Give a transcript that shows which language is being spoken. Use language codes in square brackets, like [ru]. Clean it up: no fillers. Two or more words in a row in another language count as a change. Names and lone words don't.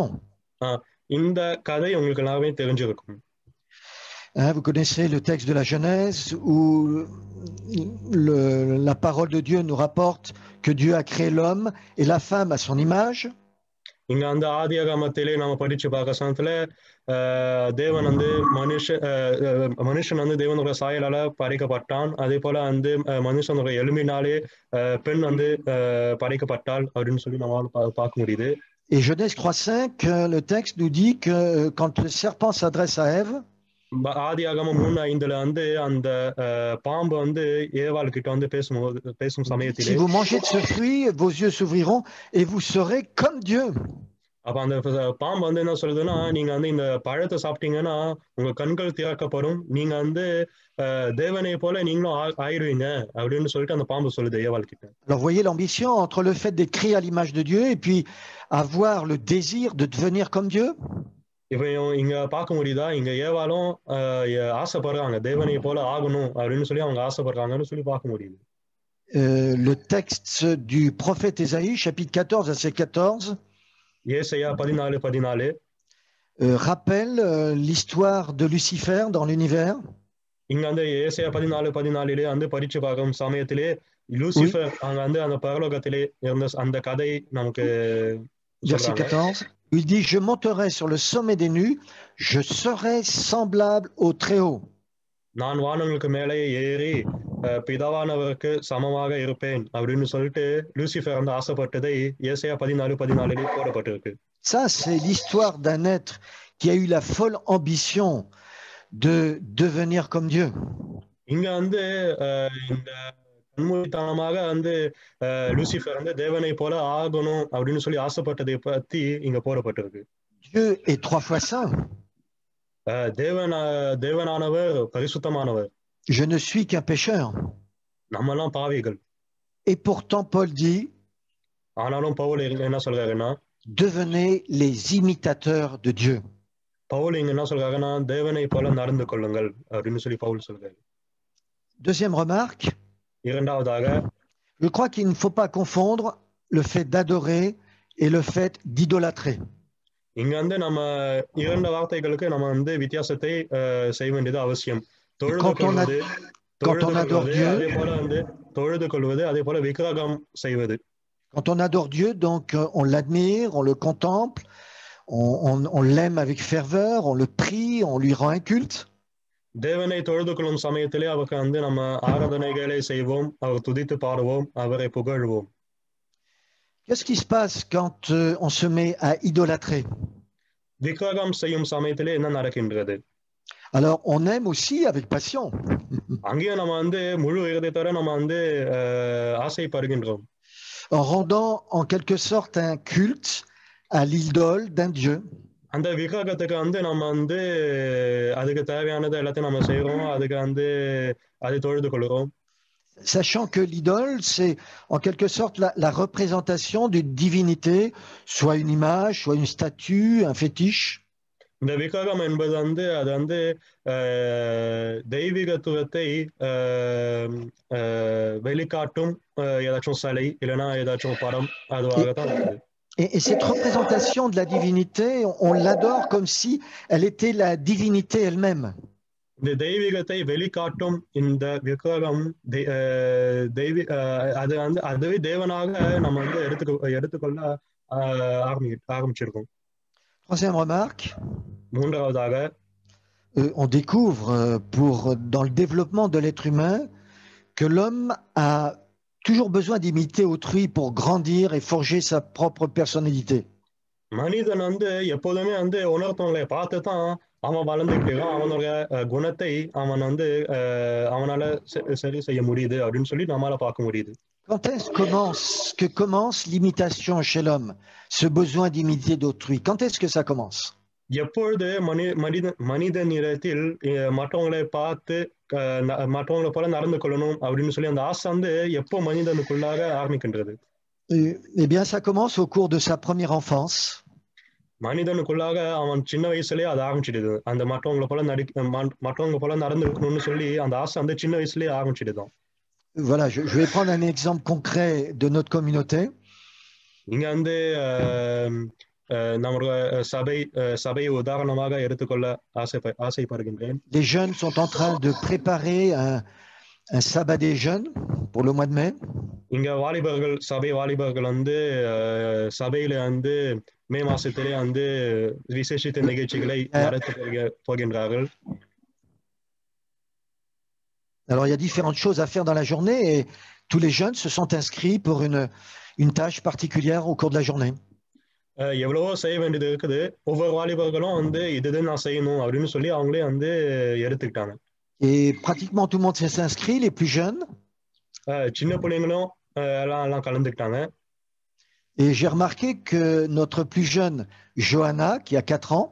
[ta] இந்த கதை உங்களுக்கு எல்லாமே தெரிஞ்சிருக்கும். [fr] Vous connaissez le texte de la Genèse où la parole de Dieu nous rapporte que Dieu a créé l'homme et la femme à son image. [ta] இங்க அந்த ஆதியாகமத்திலே நாம படிச்சு பார்க்க சமயத்துல தேவன் வந்து மனுஷன் வந்து தேவனோட சாயலால படைக்கப்பட்டான். அதே போல வந்து மனுஷனோட எலும்பினாலே பெண் வந்து படைக்கப்பட்டாள் அப்படின்னு சொல்லி நம்மளால பார்க்க முடியுது. [fr] Et Genèse 3:5, le texte nous dit que quand le serpent s'adresse à Ève, [ta] ஆதியாகமம் 3:5 வந்து அந்த பாம்பு வந்து ஏவாள் கிட்ட வந்து பேசும் சமயத்திலே, [fr] si vous mangez de ce fruit, vos yeux s'ouvriront et vous serez comme Dieu. [ta] அப்ப அந்த பாம்பு வந்து என்ன சொல்லுதுன்னா, நீங்க வந்து இந்த பழத்தை சாப்பிட்டீங்கன்னா உங்க கண்கள் திறக்கப்படும், நீங்க வந்து தேவனை போல நீங்களும் ஆயிடுவீங்க அப்படின்னு சொல்லிட்டு அந்த பாம்பு சொல்லுது ஏவாள் கிட்ட. [fr] Alors voyez l'ambition entre le fait d'être créé à l'image de Dieu et puis avoir le désir de devenir comme Dieu. [ta] இப்ப இங்க பார்க்க முடியுதா, இங்க ஏவாளும் ஆசைப்படுறாங்க தேவனை போல ஆகணும் அப்படின்னு சொல்லி அவங்க ஆசைப்படுறாங்கன்னு சொல்லி பார்க்க முடியுது. [fr] Le texte du prophète Ésaïe, chapitre 14, verset 14, [ta] ஏசாயா 14:14 [fr] rappelle l'histoire de Lucifer dans l'univers. [ta] இங்க வந்து ஏசாயா 14:14 வந்து படிச்சு பார்க்கும் சமயத்திலே லூசிஃபர் அங்க வந்து அந்த பரலோகத்திலே இருந்த அந்த கதை நமக்கு [fr] Verset 14, il dit, je monterai sur le sommet des nues, je serai semblable au Très-Haut. [ta] நான் வானங்களுக்கு மேலே ஏறி பிதாவானவருக்கு சமமாக இருப்பேன் அப்படின்னு சொல்லிட்டு லூசிஃபர் வந்து ஆசைப்பட்டதை ஏசாயா 14:14 போடப்பட்டிருக்கு. [fr] Ça, c'est l'histoire d'un être qui a eu la folle ambition de devenir comme Dieu. [ta] இங்க வந்து இந்த கண்மூடித்தனமாக வந்து லூசிஃபர் வந்து தேவனை போல ஆகணும் அப்படின்னு சொல்லி ஆசைப்பட்டதை பத்தி இங்க போடப்பட்டிருக்கு. [fr] Dieu est 3 fois saint. [ta] தேவனானவர் பரிசுத்தமானவர். [fr] Je ne suis qu'un pécheur. [ta] நம்மெல்லாம் பாவிகள். [fr] Et pourtant Paul dit, [ta] ஆனாலும் பவுல் என்ன சொல்றாருன்னா, [fr] devenez les imitateurs de Dieu. [ta] பவுல் இங்க என்ன சொல்றாருன்னா, தேவனை போல நடந்து கொள்ளுங்கள் அப்படின்னு சொல்லி பவுல் சொல்றாரு. [fr] Deuxième remarque, [ta] இரண்டாவதாக, [fr] je crois qu'il ne faut pas confondre le fait d'adorer et le fait d'idolâtrer. [ta] இங்க வந்து நம்ம இரண்டு வார்த்தைகளுக்கு நம்ம வந்து வித்தியாசத்தை செய்ய வேண்டியது அவசியம். தொழுது கொள்வது அதே போல விக்கிரகம் செய்வது. [fr] Quand on adore Dieu, donc on l'admire, on le contemple, on l'aime avec ferveur, on le prie, on lui rend un culte. [ta] தேவனை தொழுது கொள்ளும் சமயத்திலே அவருக்கு வந்து நம்ம ஆராதனைகளை செய்வோம், அவர் துதித்து பாடுவோம், அவரை புகழ்வோம். [fr] Qu'est-ce qui se passe quand on se met à idolâtrer? [ta] விக்கிரகம் செய்யும் சமயத்திலே என்ன நடக்கின்றது? [fr] Alors on aime aussi avec passion. [ta] அங்கேயும் நம்ம வந்து முழு இதயத்தோட நம்ம வந்து ஆசைப்படுகின்றோம். [fr] En rendant en quelque sorte un culte à l'idole d'un Dieu. [ta] அந்த விக்கிரகத்துக்கு வந்து நம்ம வந்து அதுக்கு தேவையானது எல்லாத்தையும் நம்ம செய்றோம். அதுக்கு வந்து அதை தொழுது கொள்கிறோம். [fr] Sachant que l'idole, c'est en quelque sorte la représentation d'une divinité, soit une image, soit une statue, un fétiche. [ta] இந்த விக்கிரகம் என்பது வந்து அது வந்து தெய்வீகத்துவத்தை வெளிக்காட்டும் ஏதாச்சும் சிலை இல்லைன்னா ஏதாச்சும் படம் அதுவாகத்தான் இருக்குது. [fr] Et cette représentation de la divinité, on l'adore comme si elle était la divinité elle-même. [ta] இந்த தெய்வீகத்தை வெளிக்காட்டும் இந்த விக்கிரகம் அது வந்து அதுவே தேவனாக நம்ம வந்து எடுத்துக்கொள்ள ஆரம்பிச்சிருக்கோம். [fr] Troisième remarque, [ta] மூன்றாவதாக [fr] on découvre dans le développement de l'être humain que l'homme a toujours besoin d'imiter autrui pour grandir et forger sa propre personnalité. [ta] மனிதன் வந்து எப்போதுமே வந்து உணர்த்தவங்களை பார்த்து தான் அவன் வளர்ந்துக்கிட்டு அவனோட குணத்தை அவன் வந்து அவனால சரி செய்ய முடியுது அப்படின்னு சொல்லி நம்மளால பார்க்க முடியுது. [fr] Quand est-ce que commence l'imitation chez l'homme, ce besoin d'imiter d'autrui? Quand est-ce que ça commence? [ta] எப்பொழுது மனிதனிடத்தில் மற்றவங்களை பார்த்து மற்றவங்களை போல நடந்து கொள்ளணும் அப்படின்னு சொல்லி அந்த ஆசை வந்து எப்போ மனிதனுக்குள்ளாக ஆரம்பிக்கின்றது? [fr] Eh bien, ça commence au cours de sa première enfance. [ta] மனிதனுக்குள்ளாக அவன் சின்ன வயசுலயே அது ஆரம்பிச்சிடுது. அந்த மற்றவங்க போல நடந்துக்கணும்னு சொல்லி அந்த ஆசை வந்து சின்ன வயசுலயே ஆரம்பிச்சிடுதான். [fr] Voilà, je vais prendre un exemple concret de notre communauté. [ta] இங்க வந்து நம்மளோட சபையை உதாரணமாக எடுத்துக்கொள்ள ஆசைப்படுகின்றேன். [fr] Les jeunes sont en train de préparer un sabbat des jeunes pour le mois de mai. [ta] இங்க சபை வாலிபர்கள் வந்து சபையில வந்து மே மாசத்திலே வந்து விசேஷித்த நிகழ்ச்சிகளை நடத்த போகின்றார்கள். [fr] Alors, il y a différentes choses à faire dans la journée et tous les jeunes se sont inscrits pour une tâche particulière au cours de la journée. [ta] எவ்வளவோ செய்ய வேண்டியது இருக்குது. ஒவ்வொரு வாலிபர்களும் வந்து இதுதான் நான் செய்யணும் அப்படின்னு சொல்லி அவங்களே வந்து எடுத்துக்கிட்டாங்க. [fr] Et pratiquement tout le monde s'est inscrit, les plus jeunes. [ta] சின்ன பிள்ளைங்களும் எல்லாம் கலந்துக்கிட்டாங்க. [fr] Et j'ai remarqué que notre plus jeune, Johanna, qui a 4 ans,